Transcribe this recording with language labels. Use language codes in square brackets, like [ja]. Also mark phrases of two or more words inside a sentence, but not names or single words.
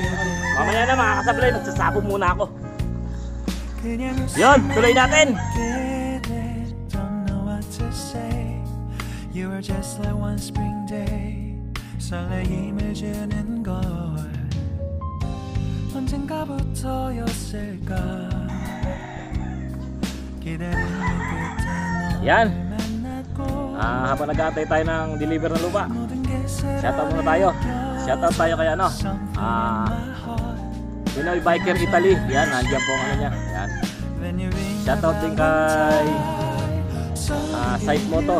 [tl] Mamaya na mga kasablay, magsasapon muna ako. Yun, tuloy natin. [en] Don't know what to say. You were just like one spring day. [ko] 설레임을 주는 걸 언젠가부터였을까. 기다림의 끝에 [tl] Yan. Habang nag-aantay tayo ng deliver ng lupa, shoutout muna tayo. Shoutout tayo kay Pinoy Biker Italy. Yan, nandiyan po ang niya. Yan. Shoutout din kay Site Moto.